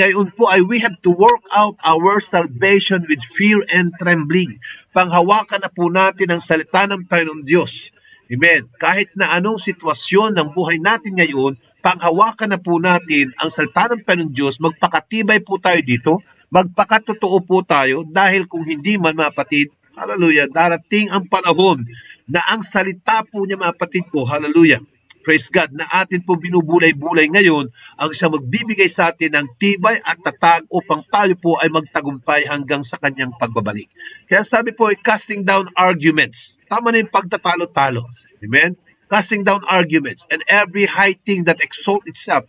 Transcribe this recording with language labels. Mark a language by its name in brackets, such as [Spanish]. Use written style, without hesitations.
[Filipino] Ngayon po ay [English] we have to work out our salvation with fear and trembling. [Filipino] Panghawakan na po natin ang salita ng Panginoon Diyos. Amen. Kahit na anong sitwasyon ng buhay natin ngayon, panghawakan na po natin ang salita ng Panginoon Diyos. Magpakatibay po tayo dito. Magpakatotoo po tayo dahil kung hindi man, mga kapatid, hallelujah, darating ang panahon na ang salita po niya, mga kapatid ko, hallelujah, praise God, na atin po binubulay-bulay ngayon ang siyang magbibigay sa atin ng tibay at tatag upang tayo po ay magtagumpay hanggang sa kanyang pagbabalik. Kaya sabi po ay [English] casting down arguments. [Filipino] Tama na yung pagtatalo-talo. Amen? [English] Casting down arguments and every high thing that exalt itself.